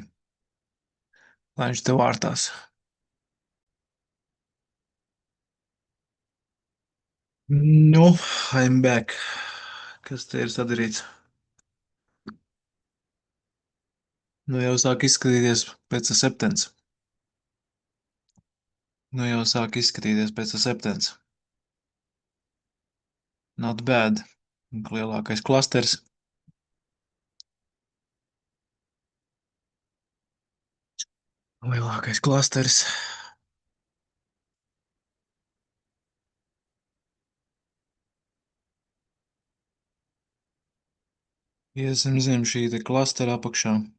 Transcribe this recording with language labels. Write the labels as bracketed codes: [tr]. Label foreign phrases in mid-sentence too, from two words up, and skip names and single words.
[lv] Lai viņš tev vārtās. Nu, [en] I'm back. [lv] Kas te ir sadarīts? Nu jau sāk izskatīties pēc septens. Nu jau sāk izskatīties pēc septens. [en] Not bad. [lv] Lielākais klasters. Lielākais klasters. Iesim zem šī te klastera apakšā.